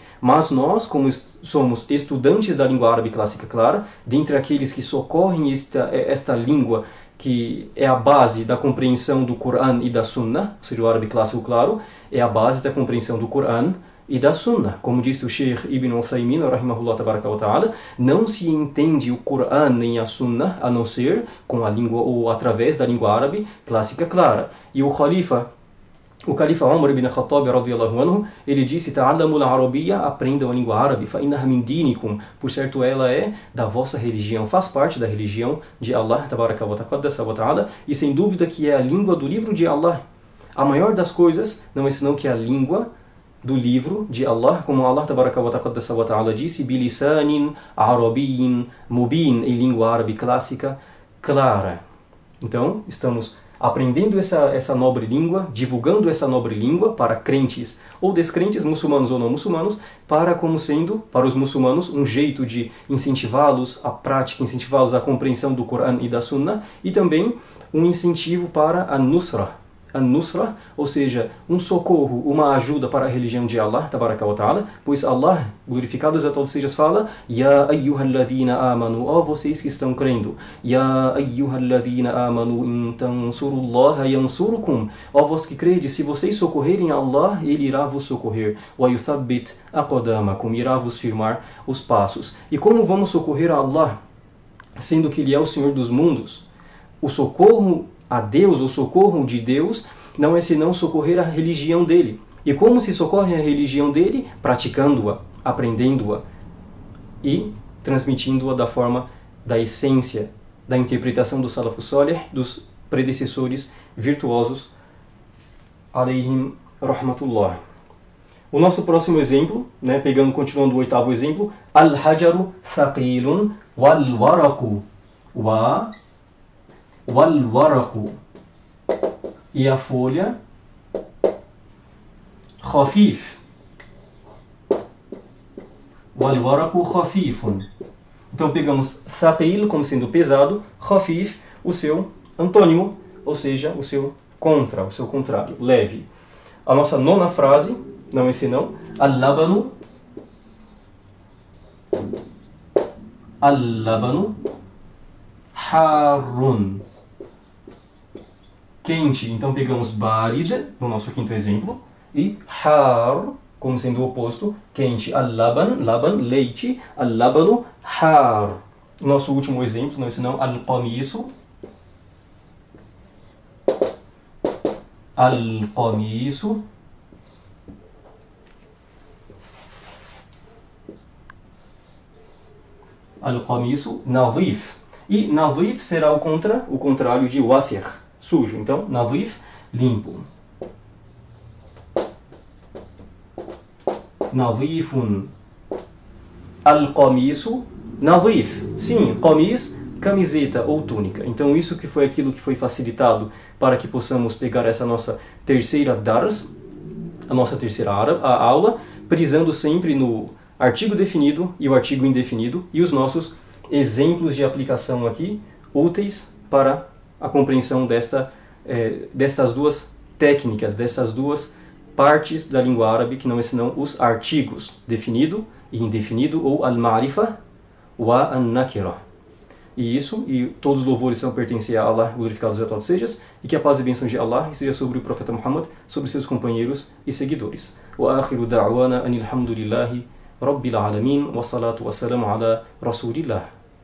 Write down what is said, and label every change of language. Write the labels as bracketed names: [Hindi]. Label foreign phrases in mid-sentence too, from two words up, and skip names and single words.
[Portuguese] Mas nós, como somos estudantes da língua árabe clássica clara, dentre aqueles que socorrem esta língua, que é a base da compreensão do Coran e da Sunnah, ou seja, o árabe clássico claro, é a base da compreensão do Coran e da Sunnah. Como disse o Sheikh Ibn Uthaymin, [Arabic] رحمه الله تبارك وتعالى, [Portuguese] não se entende o Coran nem a Sunnah a não ser com a língua ou através da língua árabe clássica clara. E o Califa Umar ibn Khattab, [Arabic] رضي الله عنه, [Portuguese] ele disse: [Arabic] "تعلموا العربية", [Portuguese] aprendam a língua árabe, [Arabic] فإنها من دينكم, [Portuguese] por certo ela é da vossa religião, faz parte da religião de Allah [Arabic] تبارك وتعالى, [Portuguese] e sem dúvida que é a língua do livro de Allah. A maior das coisas não é senão que é a língua do livro de Allah, como Allah [Arabic] تبارك وتعالى [Portuguese] disse: [Arabic] "بلسان عربي مبين", [Portuguese] em língua árabe clássica clara. Então, estamos aprendendo essa nobre língua, divulgando essa nobre língua para crentes ou descrentes, muçulmanos ou não muçulmanos, para os muçulmanos um jeito de incentivá-los à prática, incentivá-los à compreensão do Coran e da Sunnah, e também um incentivo para a Nusra, ou seja, um socorro, uma ajuda para a religião de Allah, [Arabic] تبارك وتعالى, [Portuguese] pois Allah, glorificado e exaltado seja, fala: [Arabic] يا أيها الذين آمنوا, [Portuguese] ó vocês que estão crendo, [Arabic] يا أيها الذين آمنوا إن تنصروا الله ينصركم, [Portuguese] ó vós que credes, se vocês socorrerem Allah, Ele irá vos socorrer, [Arabic] ويثبت أقدامكم, [Portuguese] irá vos firmar os passos. E como vamos socorrer a Allah, sendo que Ele é o Senhor dos mundos? O socorro a Deus, o socorro de Deus, não é senão socorrer a religião dele. E como se socorre a religião dele? Praticando-a, aprendendo-a e transmitindo-a da forma da essência, da interpretação do [Arabic] السلف الصالح, [Portuguese] dos predecessores virtuosos, [Arabic] عليهم رحمة الله. [Portuguese] O nosso próximo exemplo, continuando o oitavo exemplo, [Arabic] الحجر ثقيل والورق والورق, [Portuguese] e a folha khafif, [Arabic] والورق خفيف. [Portuguese] Então pegamos thaqil como sendo pesado, khafif, o seu antônimo, ou seja, o seu contrário, leve. A nossa nona frase, não é senão, [Arabic] اللبن حار, [Portuguese] quente. Então pegamos barid, no nosso quinto exemplo, e har, como sendo o oposto, quente. Laban, leite, [Arabic] اللبن حار. [Portuguese] Nosso último exemplo, não é senão [Arabic] القميص نظيف. [Portuguese] E nadhif será o contrário de wasir, sujo. Então, nadhif, limpo. Nadhifun. [Arabic] القميص نظيف. [Portuguese] Sim, qamis, camiseta ou túnica. Então, isso que foi aquilo que foi facilitado para que possamos pegar essa nossa terceira dars, a nossa terceira aula, prisando sempre no artigo definido e o artigo indefinido, e os nossos exemplos de aplicação aqui, úteis para a compreensão destas duas técnicas, dessas duas partes da língua árabe, que não é senão os artigos, definido e indefinido, ou [Arabic] المعرفة والنكرة. [Portuguese] E todos os louvores são pertencem a Allah, glorificado e exaltado sejas, e que a paz e bênção de Allah esteja sobre o profeta Muhammad, sobre seus companheiros e seguidores. [Arabic] وآخر دعوانا أن الحمد لله رب العالمين والصلاة والسلام على رسول الله.